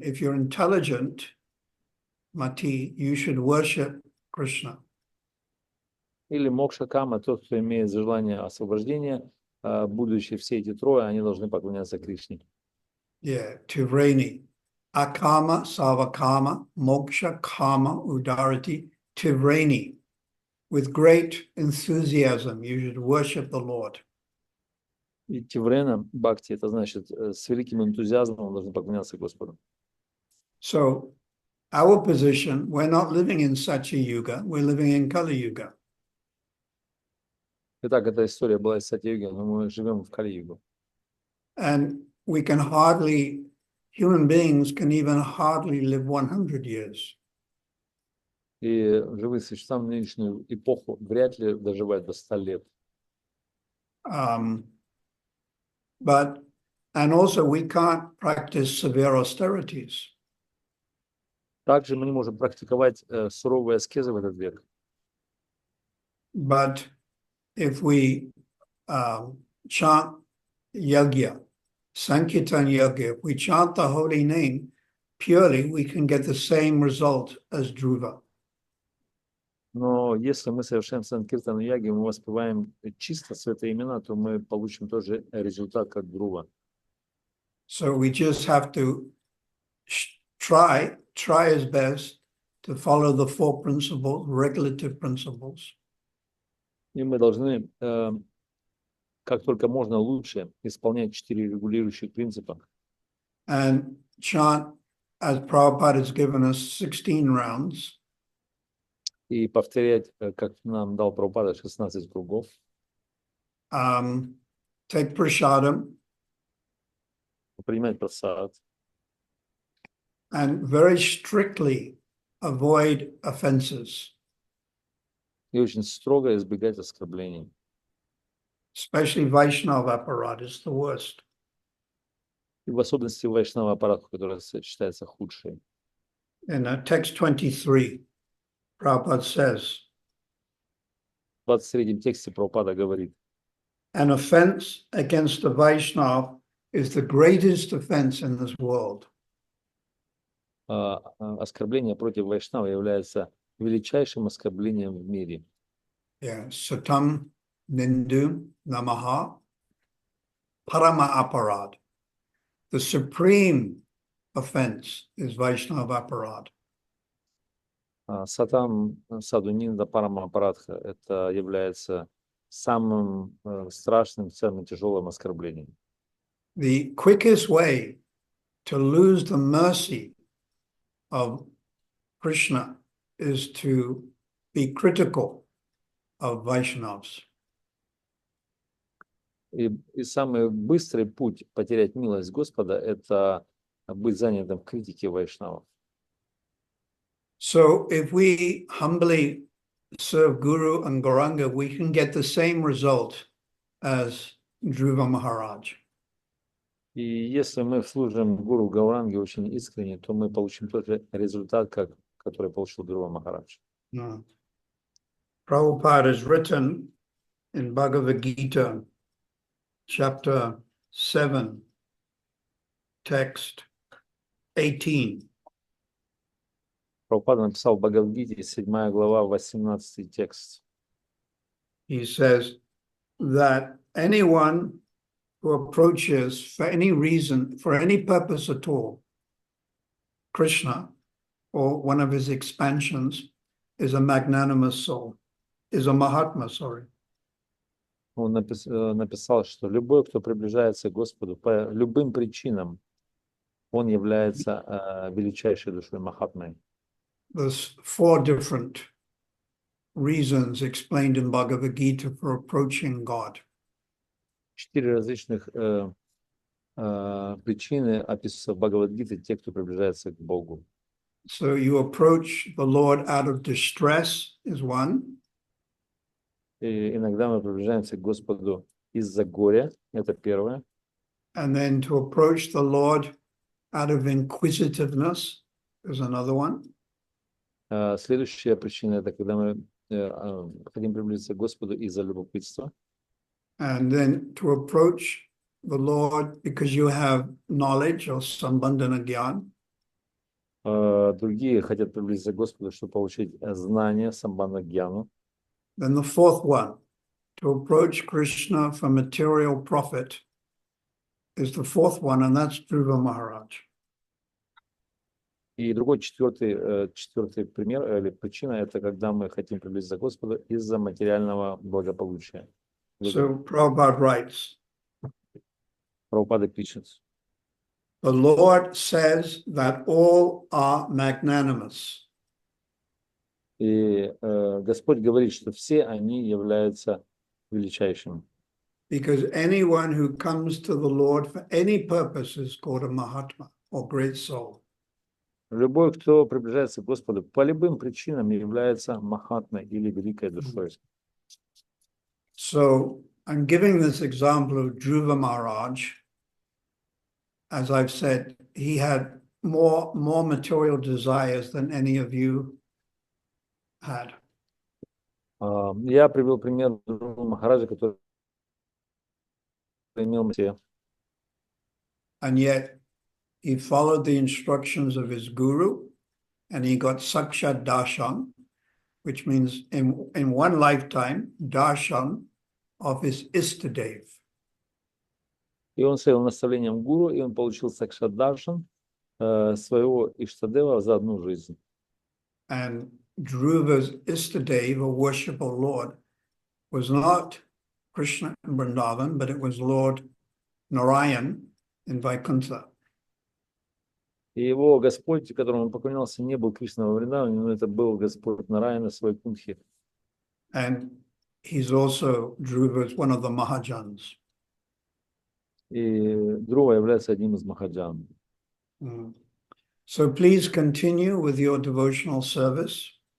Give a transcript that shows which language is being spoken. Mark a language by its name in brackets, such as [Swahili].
[English] If you're intelligent, Mati, you should worship Krishna. [Russian] или мокша кама, тот, кто имеет желание освобождения, будучи все эти трое, они должны поклоняться Кришне. [Sanskrit] Yeah, Tivreni. Akama, Savakama, Moksha, Kama, Udarati, Tivreni. [English] With great enthusiasm, you should worship the Lord. [Russian] И Тиврена, бхакти, это значит, с великим энтузиазмом должны поклоняться Господу. [English] So, our position, we're not living in Satya Yuga, we're living in Kali Yuga. [Russian] Итак, эта история была из Сатья-юги, но мы живем в Кали-югу. [English] And we can hardly, human beings can even hardly live 100 years. [Russian] И живые существа в нынешнюю эпоху вряд ли доживают до 100 лет. [English] And also we can't practice severe austerities. [Russian] Также мы не можем практиковать суровые аскезы в этот век. [English] But if we chant yagya, Sankirtan yagya, if we chant the holy name purely, we can get the same result as Dhruva. [Russian] Но если мы совершаем санкиртан яги, мы воспеваем чисто святые имена, то мы получим тот же результат, как Дхрува. [English] So we just have to try as best to follow the four principles, regulative principles. [Russian] И мы должны, как только можно лучше, исполнять 4 регулирующих принципа. [English] And chant, as Prabhupada has given us 16 rounds. [Russian] И повторять, как нам дал Прабхупада, 16 кругов. [English] Take prasadam. [Russian] Принимать прасад. [English] And very strictly avoid offenses. [Russian] И очень строго избегать оскорблений. [English] Especially Vaishnava apparat is the worst. [Russian] И в особенности Вайшнава аппарат, который считается худшим. [English] In text 23, Prabhupada says, [Russian] В 23-м тексте Прабхупада говорит: [English] an offense against a Vaishnava is the greatest offense in this world. [Russian] Оскорбление против Вайшнава является величайшим оскорблением в мире. [Sanskrit] Yeah, Satam Nindu Namaha Parama Aparad. [English] The supreme offense is Vaishnava Aparad. [Sanskrit] Сатам Садунинда Парама Партха [Russian] — это является самым страшным, самым тяжелым оскорблением. [English] The quickest way to lose the mercy of Krishna is to be critical of Vaishnavas. [Russian] И самый быстрый путь потерять милость Господа — это быть занятым в критике вайшнавов. [English] So if we humbly serve Guru and Gauranga, we can get the same result as Dhruva Maharaj. [Russian] И если мы служим Гуру Гауранге очень искренне, то мы получим тот же результат, который получил Dhruva Maharaj. [English] No. Prabhupada has written in Bhagavad Gita, chapter 7, text 18. [Russian] Прабхупада написал в Бхагавад-гите, 7 глава, 18 текст. [English] He says that anyone who approaches for any reason, for any purpose at all, Krishna or one of his expansions is a magnanimous soul, is a Mahatma, sorry. [Russian] Он написал, что любой, кто приближается к Господу по любым причинам, он является величайшей душой Махатмой. [English] There's 4 different reasons explained in Bhagavad Gita for approaching God. [Russian] 4 различных причины описываются в Бхагавад-гите, те, кто приближается к Богу. [English] So you approach the Lord out of distress is one. [Russian] И иногда мы приближаемся к Господу из-за горя, это первое. [English] And then to approach the Lord out of inquisitiveness is another one. [Russian] Следующая причина — это когда мы хотим приблизиться к Господу из-за любопытства. [English] And then to approach the Lord because you have knowledge or sambandhana gyan. [Russian] Другие хотят приблизиться к Господу, чтобы получить знания, самбандха гьяну. [English] Then the 4th one, to approach Krishna for material profit, is the 4th one, and that's Dhruva Maharaj. [Russian] И другой четвертый пример или причина — это когда мы хотим приблизиться к Господу из-за материального благополучия. [English] So Prabhupada writes, [Russian] Прабхупада пишет: [English] the Lord says that all are magnanimous. [Russian] И Господь говорит, что все они являются величайшими. [English] Because anyone who comes to the Lord for any purpose is called a Mahatma or great soul. [Russian] Любой, кто приближается к Господу по любым причинам, является махатмой или великой душой. [English] So I'm giving this example of Dhruva Maharaj. As I've said, he had more material desires than any of you had. [Russian] Я привел пример Dhruva Махараджа, который имел все. [English] And yet he followed the instructions of his guru and he got Sakshat Darshan, which means in one lifetime, Darshan of his Istadev. [Russian] И он следовал наставлениям гуру, и он получил Сакшат Даршан своего Иштадева за одну жизнь. [English] And Dhruva's Istadev, or worshipful Lord, was not Krishna in Vrindavan, but it was Lord Narayan in Vaikuntha. [Russian] И его Господь, которому он поклонялся, не был Кришна во Вриндаване, но это был Господь Нараяна в Вайкунтхе. [English] And he's also Dhruva's one of the Mahajans. [Russian] И Dhruva является одним из Махаджан. [English] So please continue with your devotional service.